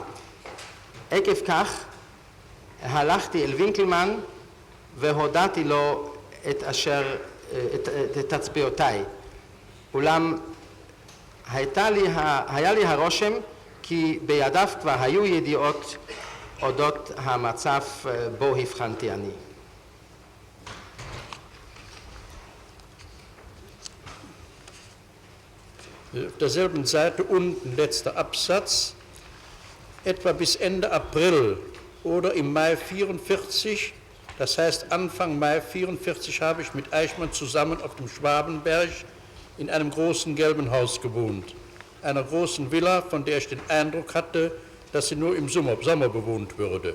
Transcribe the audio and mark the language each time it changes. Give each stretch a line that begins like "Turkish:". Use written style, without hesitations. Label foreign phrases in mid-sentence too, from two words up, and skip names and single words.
Hebrew: עקב כך הלכתי אל וינקלמן והודעתי לו את תצפיותיי. אולם היה לי הרושם כי בידיו כבר היו ידיעות אודות המצב בו הבחנתי אני.
German: Auf derselben Seite unten, letzter Absatz, etwa bis Ende April oder im Mai 44, das heißt Anfang Mai 44, habe ich mit Eichmann zusammen auf dem Schwabenberg in einem großen gelben Haus gewohnt, einer großen Villa, von der ich den Eindruck hatte, dass sie nur im Sommer bewohnt würde.